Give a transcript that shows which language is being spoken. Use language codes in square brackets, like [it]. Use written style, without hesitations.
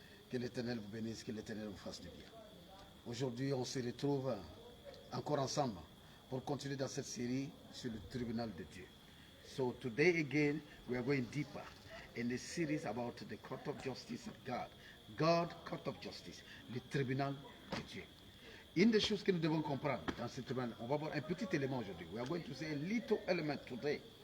[fr] Que l'Éternel vous bénisse, que l'Éternel vous fasse du bien. Aujourd'hui, on se retrouve encore ensemble pour continuer dans cette série sur le tribunal de Dieu. [en] So today again, we are going deeper in the series about the court of justice of God. God, court of justice, [fr] le tribunal de Dieu. Une des choses que nous devons comprendre dans ce tribunal, on va voir un petit élément aujourd'hui. [en] We are going to say a little element today.